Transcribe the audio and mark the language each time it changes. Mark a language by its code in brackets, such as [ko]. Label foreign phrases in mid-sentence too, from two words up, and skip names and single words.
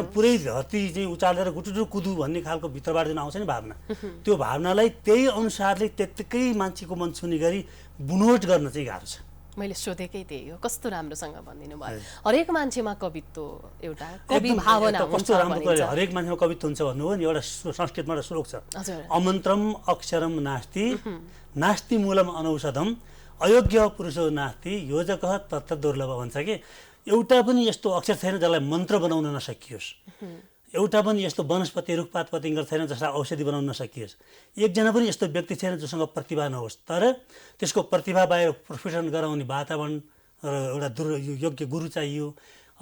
[ne] होइन, पुरै धरती चाहिँ उचालेर गुटुटु कुदु भन्ने खालको भित्रबाट जुन आउँछ नि भावना, त्यो भावनालाई त्यही अनुसारले त्यत्तिकै मान्छेको मन छुने गरी बुनोट गर्न चाहिँ गाह्रो छ। मैले सोधेकै त्यही हो। कस्तो राम्रोसँग भनिदिनु भयो। हरेक मान्छेमा कवित्व, एउटा कवि भावना हुन्छ। कस्तो राम्रो हरेक मान्छेमा कवित्व हुन्छ भन्नुभयो नि। एउटा संस्कृतबाट श्लोक छ, [sa] अमन्त्रम अक्षरम नास्ति नास्ति मूलम अनौषधम अयोग्य पुरुषो नास्ति योजक तत्त दुर्लभ [ne] भन्छ कि एउटा पनि यस्तो अक्षर छैन जसलाई मन्त्र बनाउन नसकियोस्, एउटा पनि यस्तो वनस्पति रुखपात पतिङ्गर छैन जसलाई औषधि बनाउन नसकियोस्, एकजना पनि यस्तो व्यक्ति छैन जोसँग प्रतिभा नहोस्, तर त्यसको प्रतिभा बाहिर प्रस्फुटन गराउने वातावरण र एउटा योग्य गुरु चाहियो होइन।